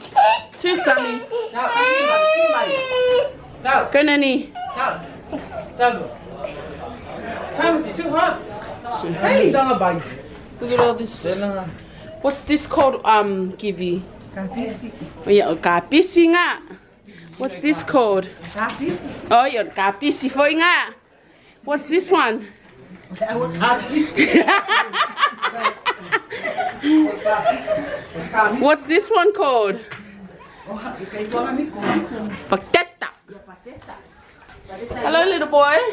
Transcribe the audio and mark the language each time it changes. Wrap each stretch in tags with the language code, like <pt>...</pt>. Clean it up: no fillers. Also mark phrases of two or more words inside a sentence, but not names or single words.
<en>Too sunny. Go, Nanny. How is it too hot? Hey. Look at all this. What's this called, Givy? Oh, yeah,</en> <sm>kapisi nga.</sm> <en>What's this called? Oh, yeah,</en> <sm>kapisi foi nga.</sm> <en>What's this one? What's this one called? Pateta. Hello, little boy.</en>